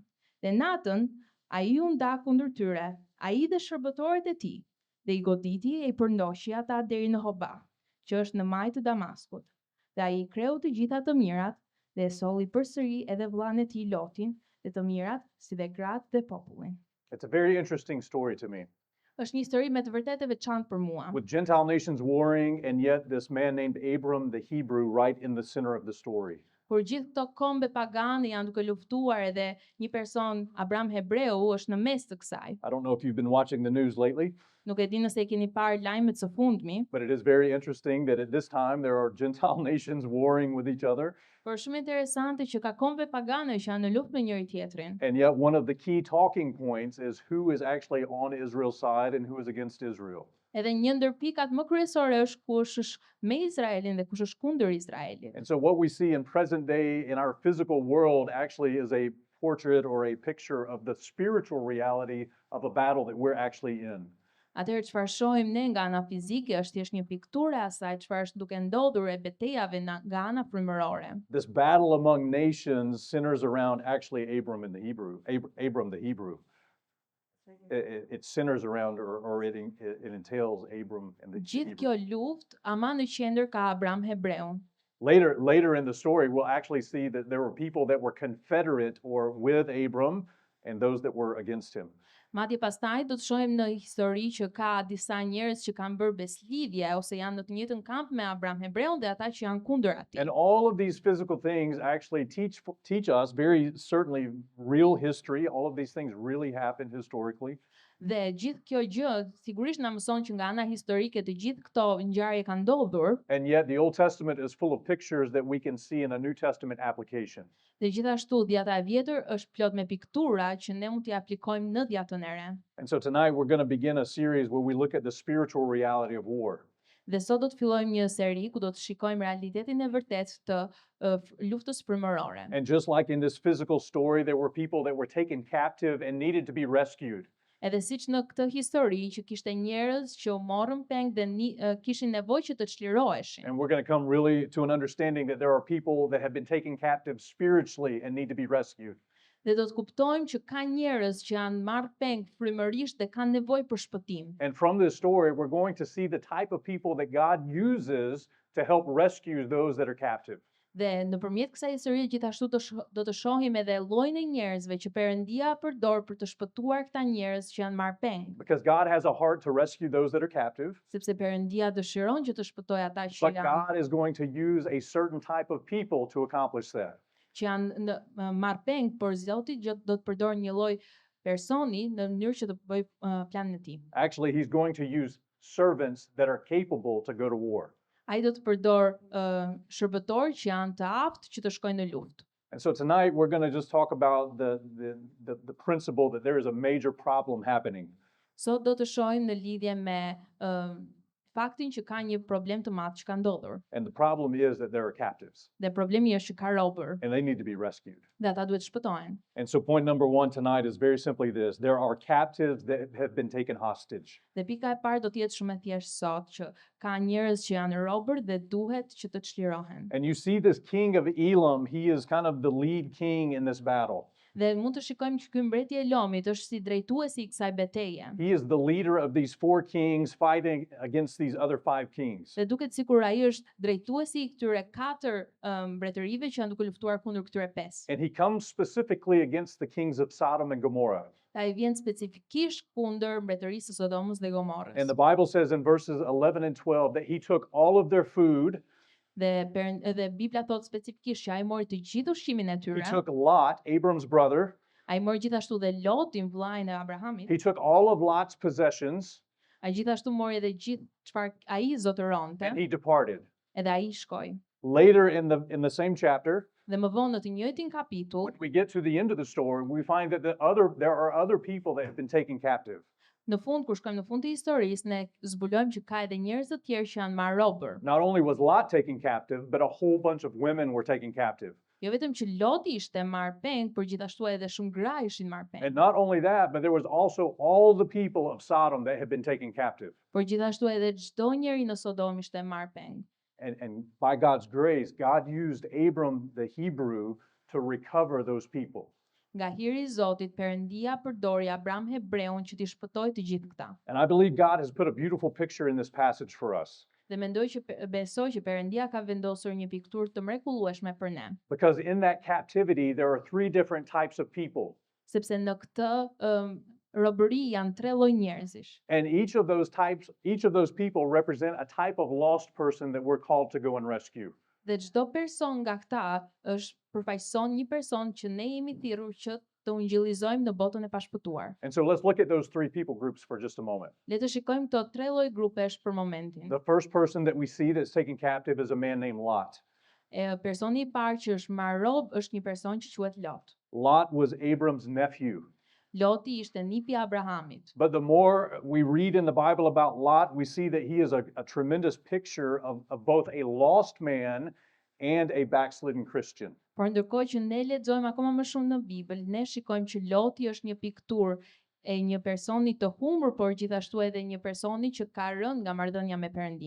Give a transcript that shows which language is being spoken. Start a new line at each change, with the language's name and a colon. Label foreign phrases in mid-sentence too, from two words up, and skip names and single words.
Albanian: Dhe natën ai u nda kundër tyre, ai dhe shërbëtorët e tij, dhe i goditi e i përndoqi ata deri në Hoba, që është në maj të Damaskut. Dhe ai i kreu të gjitha të mirat, dhe e solli përsëri edhe vllain e tij Lotin, dhe të mirat, si dhe gratë dhe popullin.
English: It's a very interesting story to me.
Albanian: Është një histori me të vërtetë e veçantë për mua.
English: With Gentile nations warring, and yet this man named Abram the Hebrew right in the center of the story.
Albanian: Kur gjithë këto kombe pagane janë duke luftuar edhe një person, Abram Hebreu, është në mes të kësaj.
English: I don't know if you've been watching the news lately,
Albanian: Nuk e di nëse e keni parë lajmet së fundmi,
English: but it is very interesting that at this time there are Gentile nations warring with each other.
Albanian: por shumë interesante që ka kombe pagane që janë në luftë me njëri tjetrin.
English: And yet one of the key talking points is who is actually on Israel's side and who is against Israel.
Albanian: Edhe një ndër pikat më kryesore është kush është me Izraelin dhe kush është kundër Izraelit.
English: And so what we see in present day in our physical world actually is a portrait or a picture of the spiritual reality of a battle that we're actually in.
Albanian: Atëherë çfarë shohim ne nga ana fizike është thjesht një pikturë e asaj çfarë është duke ndodhur e betejave nga ana frymërore.
English: This battle among nations centers around actually Abram in the Hebrew, Abram the Hebrew. It centers around or it entails Abram and the
Albanian: Gjithë
English: Hebrew.
Albanian: kjo luftë ama në qendër ka Abram Hebreun.
English: Later in the story, we'll actually see that there were people that were confederate or with Abram and those that were against him.
Albanian: Madje pastaj do të shohim në histori që ka disa njerëz që kanë bërë beslidhje ose janë në të njëjtën kamp me Abram Hebreun dhe ata që janë kundër atij.
English: And all of these physical things actually teach us very certainly real history. All of these things really happened historically.
Albanian: Dhe gjithë kjo gjë sigurisht na mëson që nga ana historike të gjithë këto ngjarje kanë ndodhur,
English: And yet the Old Testament is full of pictures that we can see in a New Testament application.
Albanian: dhe gjithashtu Dhjata e Vjetër është plot me piktura që ne mund t'i aplikojmë në Dhjatën e Re.
English: And so tonight we're going to begin a series where we look at the spiritual reality of war.
Albanian: Dhe sot do të fillojmë një seri ku do të shikojmë realitetin e vërtetë të luftës frymërore.
English: And just like in this physical story, there were people that were taken captive and needed to be rescued.
Albanian: Edhe siç në këtë histori që kishte njerëz që u morën peng dhe kishin nevojë që të çliroheshin.
English: And we're going to come really to an understanding that there are people that have been taken captive spiritually and need to be rescued.
Albanian: Dhe do të kuptojmë që ka njerëz që janë marrë peng frymërisht dhe kanë nevojë për shpëtim.
English: And from this story, we're going to see the type of people that God uses to help rescue those that are captive.
Albanian: Dhe nëpërmjet kësaj historie gjithashtu do të shohim edhe llojin e njerëzve që Perëndia përdor për të shpëtuar këta njerëz që janë marrë peng.
English: Because God has a heart to rescue those that are captive,
Albanian: Sepse Perëndia dëshiron që të shpëtojë ata
English: but God is going to use a certain type of people to accomplish that.
Albanian: që janë në marrë peng, por Zoti do të përdor një lloj personi në mënyrë që të bëjë planin e tij.
English: Actually, He's going to use servants that are capable to go to war.
Albanian: Ai do të përdor shërbëtorë që janë të aftë që të shkojnë në luftë.
English: And so tonight we're going to just talk about the principle that there is a major problem happening.
Albanian: Sot do të shohim në lidhje me faktin që ka një problem të madh që ka ndodhur.
English: And the problem is that there are captives
Albanian: Dhe problemi është që ka robër
English: and they need to be rescued.
Albanian: dhe ata duhet shpëtohen.
English: And so point number 1 tonight is very simply this. There are captives that have been taken hostage.
Albanian: Dhe pika e parë do të jetë shumë e thjeshtë sot që ka njerëz që janë robër dhe duhet që të çlirohen.
English: And you see this king of Elam, he is kind of the lead king in this battle.
Albanian: Dhe mund të shikojmë që ky mbreti i Elomit është si drejtuesi i kësaj beteje.
English: He is the leader of these 4 kings fighting against these other 5 kings.
Albanian: Dhe duket sikur ai është drejtuesi i këtyre 4 mbretërive që janë duke luftuar kundër këtyre 5.
English: And he comes specifically against the kings of Sodom and Gomorrah.
Albanian: Ai vjen specifikisht kundër mbretërisë së Sodomës dhe Gomorrës.
English: And the Bible says in verses 11 and 12 that he took all of their food.
Albanian: Dhe Bibla thot specifikisht që ai mori të gjithë ushqimin e
English: He
Albanian: tyre.
English: took Lot, Abram's brother.
Albanian: Ai mori gjithashtu dhe Lotin, vllain e Abrahamit.
English: He took all of Lot's possessions
Albanian: Ai gjithashtu mori edhe gjithë çfarë ai zotëronte,
English: and he departed.
Albanian: edhe ai shkoi.
English: Later in the same chapter,
Albanian: Dhe më vonë në të njëjtin kapitull,
English: when we get to the end of the story, we find that there are other people that have been taken captive.
Albanian: në fund kur shkojmë në fund të historisë, ne zbulojmë që ka edhe njerëz të tjerë që janë marrë robër.
English: Not only was Lot taken captive, but a whole bunch of women were taken captive.
Albanian: Jo vetëm që Loti ishte marrpeng, por gjithashtu edhe shumë gra ishin marrpeng.
English: And not only that, but there was also all the people of Sodom that had been taken captive.
Albanian: Por gjithashtu edhe çdo njeri në Sodom ishte marrpeng.
English: And by God's grace, God used Abram the Hebrew to recover those people.
Albanian: Nga hiri i Zotit, Perëndia përdori Abram Hebreun që t'i shpëtojë të gjithë këta.
English: And I believe God has put a beautiful picture in this passage for us.
Albanian: Dhe besoj që Perëndia ka vendosur një pikturë të mrekullueshme për ne.
English: Because in that captivity, there are three different types of people.
Albanian: Sepse në këtë robëri janë tre lloj njerëzish.
English: And each of those people represent a type of lost person that we're called to go and rescue.
Albanian: Dhe çdo person nga këta përfaqëson një person që ne jemi thirrur që të ungjillizojmë në botën e pashpëtuar.
English: And so let's look at those three people groups for just a moment.
Albanian: Le të shikojmë këto tre lloj grupesh për momentin.
English: The first person that we see that's taken captive is a man named Lot.
Albanian: Personi i parë që është marrë rob është një person që quhet Lot.
English: Lot was Abram's nephew.
Albanian: Loti ishte nipi i Abrahamit.
English: But the more we read in the Bible about Lot, we see that he is a tremendous picture of both a lost man and a backslidden Christian.
Albanian: Por ndërkohë që ne lexojmë akoma më shumë në Bibël, ne shikojmë që Loti është një pikturë e një personi të humbur, por gjithashtu edhe një personi që ka rënë nga marrëdhënia me Perëndin.